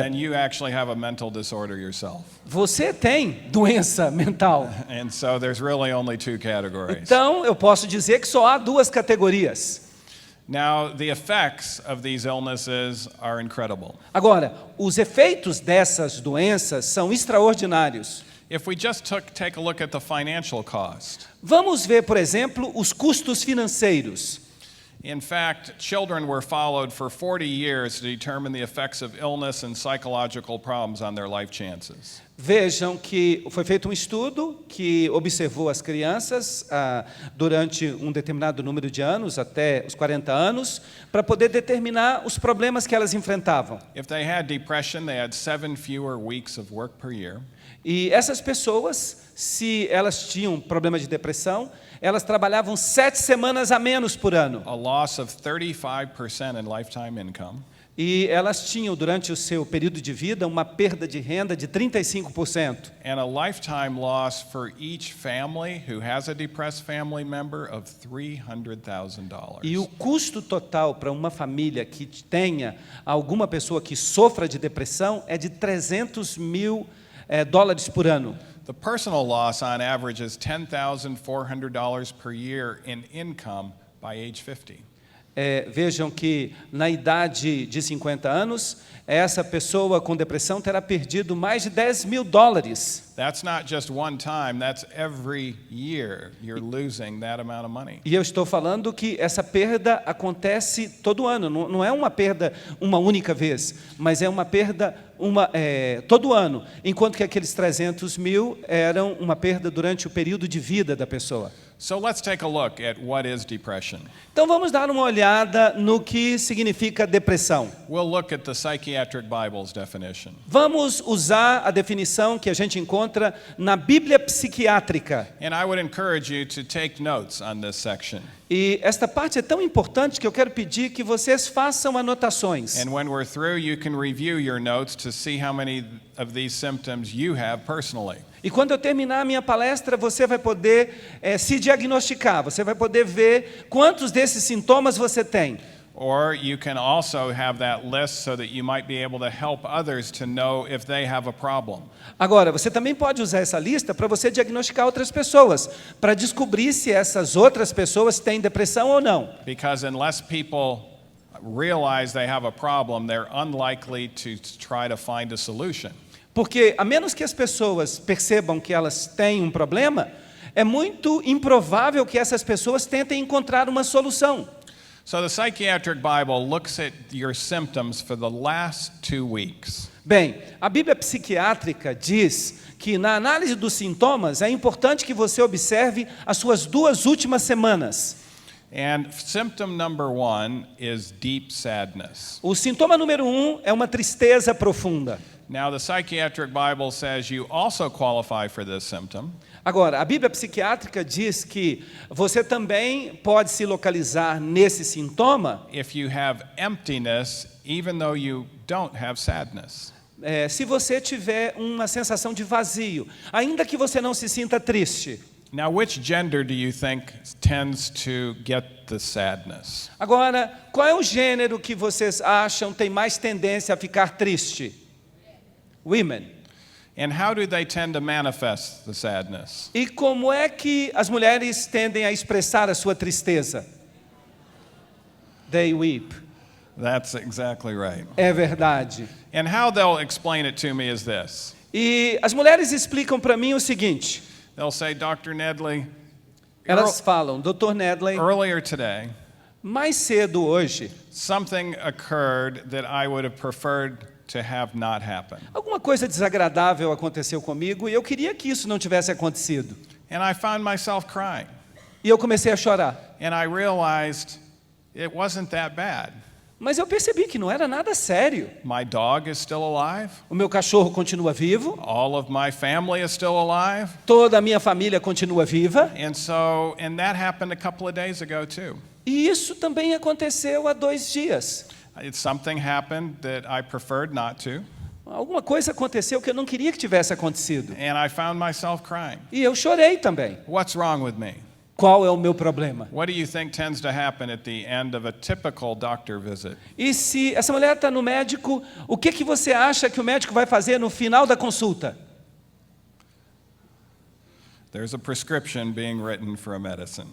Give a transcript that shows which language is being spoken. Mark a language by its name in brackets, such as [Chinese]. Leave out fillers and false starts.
[English] then you actually have a mental disorder yourself. [Portuguese] você tem doença mental. [English] And so there's really only two categories. [Portuguese] Então, eu posso dizer que só há duas categorias. [English] Now, the effects of these illnesses are incredible. [Portuguese] Agora, os efeitos dessas doenças são extraordinários. [English] If we just take a look at the financial cost, [Portuguese] Vamos ver, por exemplo, os custos financeiros. [English] in fact, children were followed for 40 years to determine the effects of illness and psychological problems on their life chances. [Portuguese] Vejam que foi feito um estudo que observou as crianças durante um determinado número de anos, até os 40 anos, para poder determinar os problemas que elas enfrentavam. [English] If they had depression, they had 7 fewer weeks of work per year. [Portuguese] E essas pessoas, se elas tinham problema de depressão, elas trabalhavam 7 semanas a menos por ano. [English] A loss of 35% in lifetime income. [Portuguese] E elas tinham, durante o seu período de vida, uma perda de renda de 35%. [English] And a lifetime loss for each family who has a depressed family member of $300,000. [Portuguese] E o custo total para uma família que tenha alguma pessoa que sofra de depressão é de $300.000 por ano. [English] The personal loss on average is $10,400 per year in income by age 50. [Portuguese] Vejam que na idade de 50 anos, essa pessoa com depressão terá perdido mais de $10.000. [English] That's not just one time, that's every year you're losing that amount of money. [Portuguese] E eu estou falando que essa perda acontece todo ano, não é uma perda uma única vez, mas é uma perda todo ano, enquanto que aqueles 300.000 eram uma perda durante o período de vida da pessoa. [English] So let's take a look at what is depression. [Portuguese] Então vamos dar uma olhada no que significa depressão. [English] We'll look at the Psychiatric Bible's definition. [Portuguese] Vamos usar a definição que a gente encontra na Bíblia psiquiátrica. [English] And I would encourage you to take notes on this section. [Portuguese] E esta parte é tão importante que eu quero pedir que vocês façam anotações. [English] And when we're through, you can review your notes to see how many of these symptoms you have personally. [Portuguese] E quando eu terminar a minha palestra, você vai poder se diagnosticar, você vai poder ver quantos desses sintomas você tem. [English] Or you can also have that list so that you might be able to help others to know if they have a problem. [Portuguese] Agora, você também pode usar essa lista para você diagnosticar outras pessoas, para descobrir se essas outras pessoas têm depressão ou não. [English] Because unless people realize they have a problem, they're unlikely to try to find a solution. [Portuguese] Porque, a menos que as pessoas percebam que elas têm um problema, é muito improvável que essas pessoas tentem encontrar uma solução. [English] So the Psychiatric Bible looks at your symptoms for the last 2 weeks. [Portuguese] Bem, a Bíblia psiquiátrica diz que na análise dos sintomas é importante que você observe as suas 2 últimas semanas. [English] And symptom number 1 is deep sadness. [Portuguese] O sintoma número 1 é uma tristeza profunda. [English] Now the Psychiatric Bible says you also qualify for this symptom. [Portuguese] Agora, a Bíblia psiquiátrica diz que você também pode se localizar nesse sintoma [English] If you have emptiness, even though you don't have sadness. [Portuguese] se você tiver uma sensação de vazio, ainda que você não se sinta triste. [English] Now, which gender do you think tends to get the sadness? [Portuguese] Agora, qual é o gênero que vocês acham tem mais tendência a ficar triste? [English] Women. And how do they tend to manifest the sadness? [Portuguese] E como é que as mulheres tendem a expressar a sua tristeza? [English] They weep. That's exactly right. [Portuguese] É verdade. [English] And how they'll explain it to me is this. [Portuguese] E as mulheres explicam para mim o seguinte. [English] They'll say, Dr. Nedley, [Portuguese] Elas falam, Dr. Nedley, [English] earlier today, [Portuguese] mais cedo hoje, [English] something occurred that I would have preferred to have not happen. [Portuguese] alguma coisa desagradável aconteceu comigo e eu queria que isso não tivesse acontecido. [English] And I found myself crying. [Portuguese] E eu comecei a chorar. [English] And I realized it wasn't that bad. [Portuguese] Mas eu percebi que não era nada sério. [English] My dog is still alive. [Portuguese] O meu cachorro continua vivo, [English] All of my family is still alive. [Portuguese] toda a minha família continua viva. [English] And that happened a couple of days ago too. [Portuguese] E isso também aconteceu há 2 dias. [English] Something happened that I preferred not to. [Portuguese] Alguma coisa aconteceu que eu não queria que tivesse acontecido. [English] And I found myself crying. [Portuguese] E eu chorei também. [English] What's wrong with me? [Portuguese] Qual é o meu problema? [English] What do you think tends to happen at the end of a typical doctor visit? [Portuguese] E se essa mulher está no médico, o que você acha que o médico vai fazer no final da consulta? [English] There's a prescription being written for a medicine.